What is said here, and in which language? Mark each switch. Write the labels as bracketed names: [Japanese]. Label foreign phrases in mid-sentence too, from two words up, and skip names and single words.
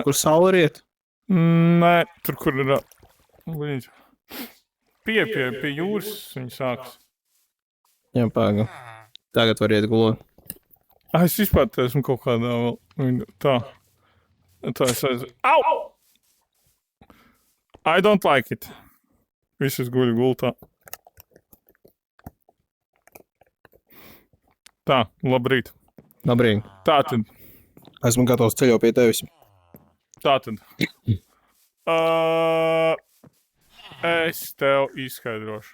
[Latvian] Kur saule riet? nē, tur, kur ir... Līdz. Pie jūras viņi sāks. Jā, pāga. Tagad var iet gulēt. Es vispār te esmu kaut kādā vēl... Tā. Tā es aiz... [English] Au! I don't like it. [Latvian] Visas guļu gultā. Tā, labrīt. Labrīt. Tātad. Esmu gatavs ceļot pie tevis. Tātad. Es tev izskaidrošu.